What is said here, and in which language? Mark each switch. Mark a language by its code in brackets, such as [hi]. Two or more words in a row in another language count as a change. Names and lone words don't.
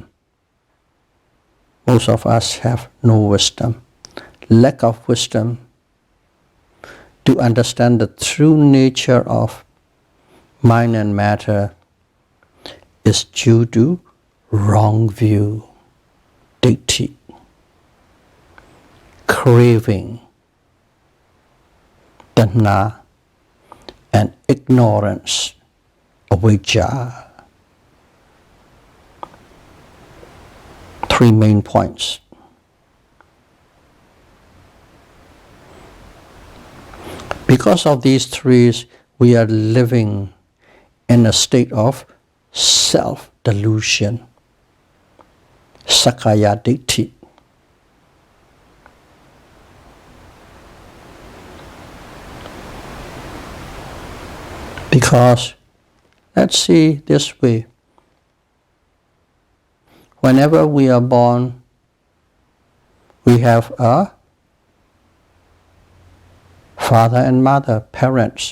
[en] most of us have no wisdom, lack of wisdom to understand the true nature of mind and matter is due to wrong view, ditthi, craving, tanha, and ignorance, avijja. Three main points. Because of these three, we are living in a state of self-delusion, [pi] sakkaya ditthi. [en] Because, let's see this way, whenever we are born, we have a father and mother, parents.